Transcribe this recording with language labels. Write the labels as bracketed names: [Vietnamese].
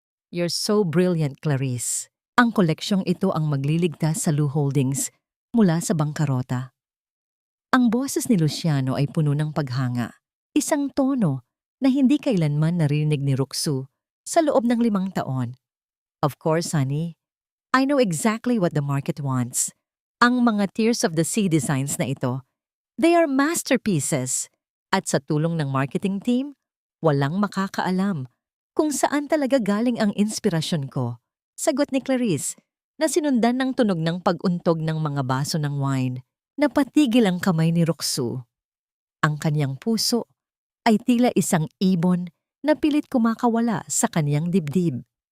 [English] "You're so brilliant, Clarice. [Filipino] Ang koleksyong ito ang magliligtas sa Lu Holdings mula sa bangkarota." Ang boses ni Luciano ay puno ng paghanga, isang tono na hindi kailanman narinig ni Roxu sa loob ng 5 taon. [English] "Of course, honey. I know exactly what the market wants. [Filipino] Ang mga Tears of the Sea designs na ito, [English] they are masterpieces. [Filipino] At sa tulong ng marketing team, walang makakaalam kung saan talaga galing ang inspirasyon ko," sagot ni Clarice, na sinundan ng tunog ng pag-untog ng mga baso ng wine. Napatigil ang kamay ni Roxu. Ang kaniyang puso ay tila isang ibon na pilit kumakawala sa kaniyang dibdib.